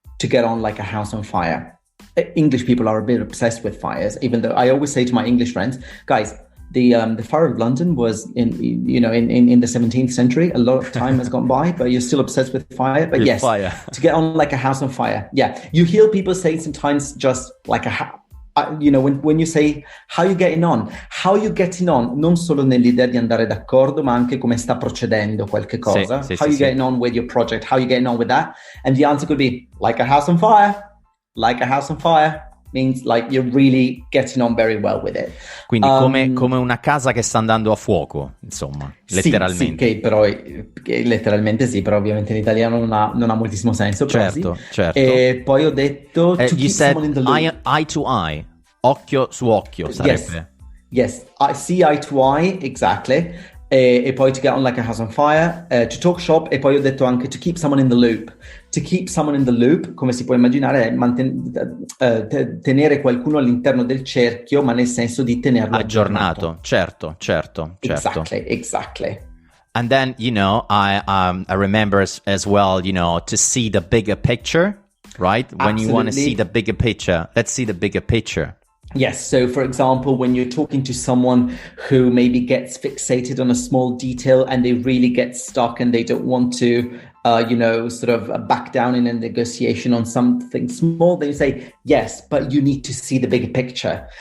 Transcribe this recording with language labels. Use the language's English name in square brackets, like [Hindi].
[English] To get on like a house on fire. English people are a bit obsessed with fires, even though I always say to my English friends, guys, the fire of London was in the 17th century. A lot of time has gone by, but you're still obsessed with fire. But yes, fire. To get on like a house on fire. Yeah, you hear people say sometimes just like when you say how you getting on [Italian] non solo nell'idea di andare d'accordo, ma anche come sta procedendo qualche cosa. [English] How you getting on with your project? How you getting on with that? And the answer could be like a house on fire. Like a house on fire means like you're really getting on very well with it. [Italian] Quindi come una casa che sta andando a fuoco, insomma, letteralmente. Sì, che però letteralmente sì, però ovviamente in italiano non ha moltissimo senso. Certo. E poi ho detto [English] to keep someone in the loop. Eye to eye, [Italian] occhio su occhio sarebbe. [English] Yes, I see eye to eye, exactly. [Italian] E poi [English] to get on like a house on fire, to talk shop, [Italian] e poi ho detto anche [English] to keep someone in the loop. To keep someone in the loop, [Italian] come si può immaginare, è tenere qualcuno all'interno del cerchio, ma nel senso di tenerlo aggiornato. Certo. [English] Exactly. And then, I remember as well, to see the bigger picture, right? When Absolutely. You want to see the bigger picture, let's see the bigger picture. Yes. So, for example, when you're talking to someone who maybe gets fixated on a small detail and they really get stuck and they don't want to, sort of back down in a negotiation on something small, then you say, yes, but you need to see the bigger picture.